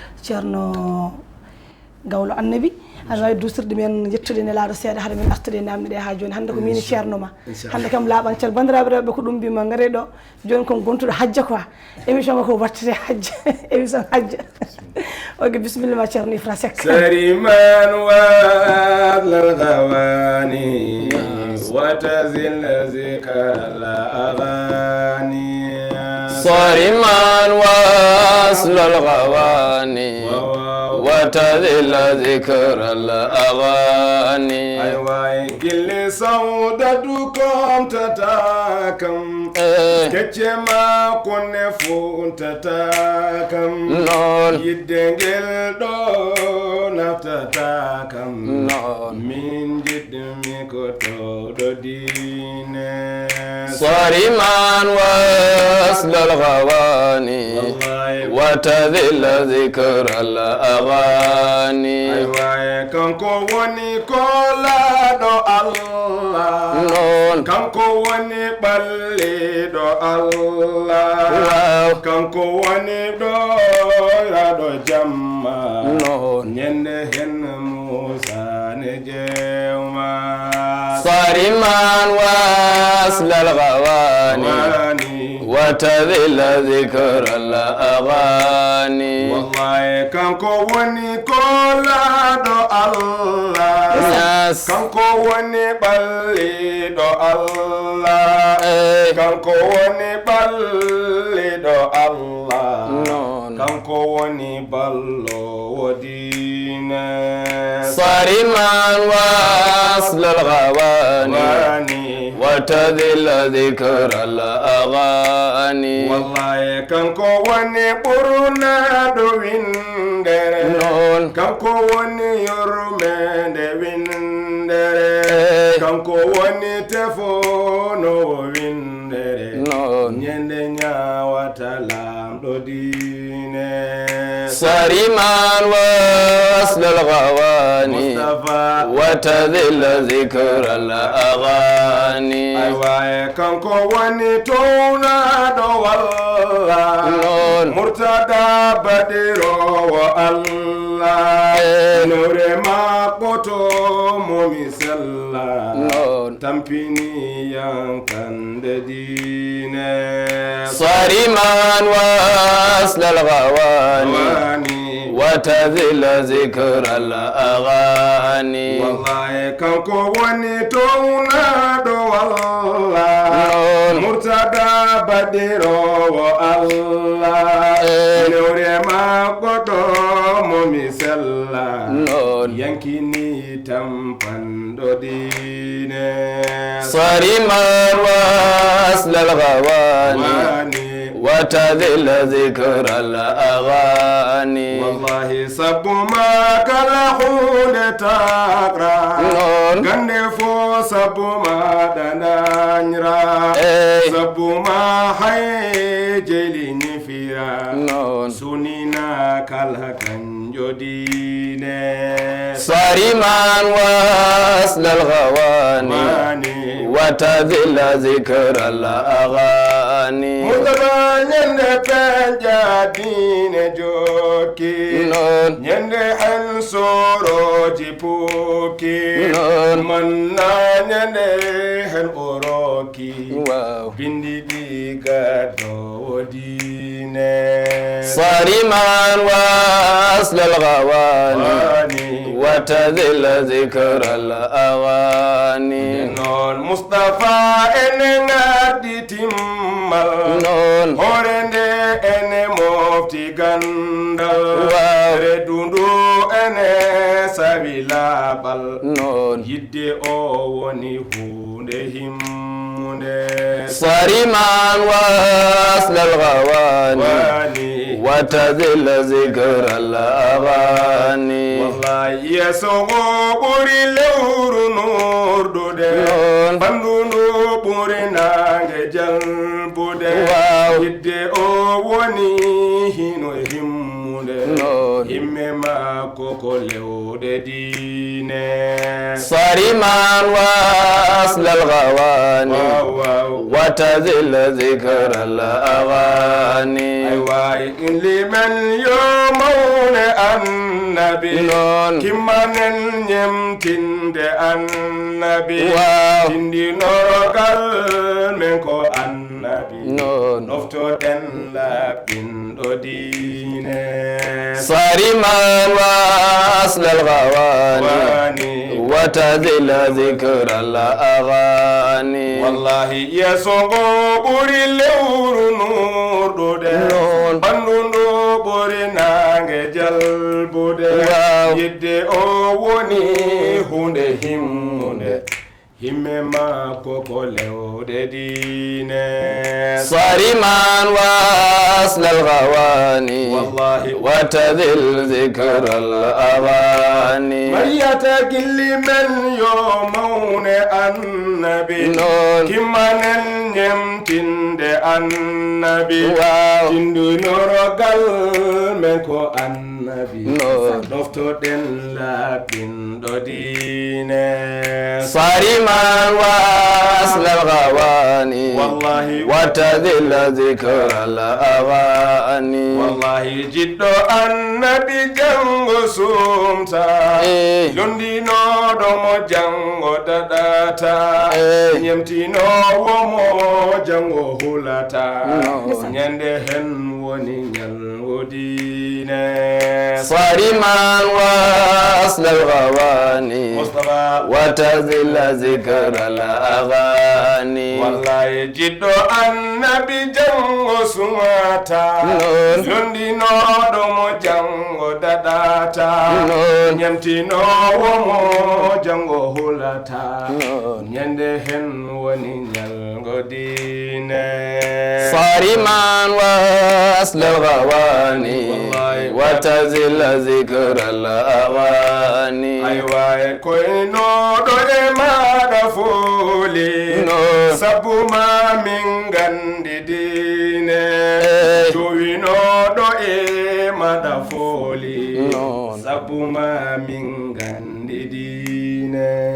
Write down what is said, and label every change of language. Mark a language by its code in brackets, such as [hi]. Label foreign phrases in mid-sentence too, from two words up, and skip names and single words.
[ff] Ceerno Gawlo Annabi, aɗa wawi dusirde men, yettude Nelaɗo seeɗa, haade men artude e namde ɗe ha joni. Hande ko min e ceerno ma. Inchallah. Hande kam laaɓan cal. Bandiraɓe rewɓe ko ɗum mbima, gaare ɗo. Joni kon gontuɗo hajja quoi. Émission ma ko wattete hajja. Émission hajja. Ok, bisimilla ma ceerno Ifra Seck. [ar] صارما واصل الغواني، وتذل ذكر الأغاني. صارما واصل الغواني، وتذل ذكر الأغاني. [ff] Ay way gille sawda du kom tata kam. Eh. Kecce ma kunne fu tata kam. Non. Yidde ngel do naftata kam. Non. Min jiddumi ko to do dine. [ar] صارما واصل الغواني، Wallahi. وتذل ذكر الأغاني. [ff] Ay way kanko woni ko laɗo Allah. Non. Kanko woni ɓalliɗo Allah. Wow. Kanko woni ɗo yaɗo jamma. Non. Ñande hen Musa ne jewma. [ar] صارما واصل الغواني، Wani. وتذل ذكر الأغاني. [ff] Wallahi kanko woni ko laɗo Allah. Yes. Kanko woni ɓalliɗo Allah. Eh. Kanko woni ɓalliɗo Allah. Non. Kanko woni ballowo diine. [ar] صارما واصل الغواني، Wani. وتذل ذكر الأغاني. [ff] Wallahi kanko woni ɓurnaɗo windere. Non. Kanko woni yurmede windere. Eh. Kanko woni tefono windere. Non. Ñande ñawata lamɗo diine. [ar] صارما واصل الغواني، Mustafa. وتذل ذكر الأغاني. [ff] Ay way kanko woni townaɗo walla. Non. Murtada badirowo Allah. Eh. Nore makko to momi sella. Non. Tampini yankande diine. [ar] صارما واصل الغواني، Wani. وتذل ذكر الأغاني. [ff] Wallahi kanko woni townaɗo walla. Non. Murtada badirowo Allah. Eh. Nore makko to momi sella. Non. Yankini tampanɗo diine. [ar] صارما واصل الغواني، Wani. وتذل ذكر الأغاني. [ff] Wallahi sabu ma kala hunde takra. Non. Gande fo sabu ma dananyra. Eh. Sabu ma hay jeli nifira. Non. Sunina kala kanjo diine. [ar] صارما واصل الغواني، Wani. وتذل ذكر الأغاني. [ff] Murtada ñande penja diine jokki. Non. Ñande hen soroji pukki. Non. Manna ñande hen oroki. Wow. Bindi ɗi gaddo diine. [ar] صارما واصل الغواني، Wani. وتذل ذكر الأغاني. [ff] Non Mustafa ene ngaddi timmal. Non. Hore nde ene mofti gandal. Wow. Redundu ene sawi labal. Non. Yidde o woni hu- Hunde himmunde. [ar] صارما وأصل الغواني Wani. وتذل ذكر الأغاني. [ff] Wallahi, yeso ngo ɓuri lewru nurdude. Non. Bandu ndu ɓuri nange jalbude. Wow. Yidde o woni hino himmunde. Non. Himme maako ko lewde diine. [ar] صارما وأصل الغواني Wow, wow. وتذل ذكر الأغاني. [ff] Ay waay, limen yo mawne annabi. Non. Kimmanen ñemtinde annabi. Wow. Tindinorogal men ko annabi. Non. Noftoɗen laɓɓinɗo diine. [ar] صارما وأصل الغواني Wani. وتذل ذكر الأغاني. [ff] Wallahi, yeso ngo ɓuri lewru nurdude. Non. Bandu ndu ɓuri nange jalbude. Wow. Yidde o woni hunde himmunde. Himme maako ko lewde diine. [ar] صارما وأصل الغواني Wallahi. وتذل ذكر الأغاني. [ff] Mariyata gilli men yo mawne annabi. Non. Kimmanen ñemtinde annabi. Wow. Tindunorogal men ko annabi. Non. Noftoɗen laɓɓinɗo diine. [ar] صارما وأصل الغواني Wallahi. وتذل ذكر الأغاني. [ff] Wallahi, jiɗɗo annabi jango sumta. Eh. Londinoɗo mo jango daɗata. Eh. Ñemtinowo mo jango hulata. No. Ñande hen woni ñalgo diine. [ar] صارما وأصل الغواني Mustafa. وتذل ذكر الأغاني. [ff] Wallahi, jiɗɗo annabi jango sumata. Non. Londinoɗo mo jango daɗata. Non. Ñemtinowo mo jango hulata. Non. Ñande hen woni ñalgo diine. [ar] صارما وأصل الغواني Wallahi. وتذل ذكر الأغاني. [ff] Ay waay, koynoɗo e maɗa foli. Non. Sabu ma min gandi diine. Eh. Jowinoɗo e maɗa foli. Non. Sabu ma min gandi diine.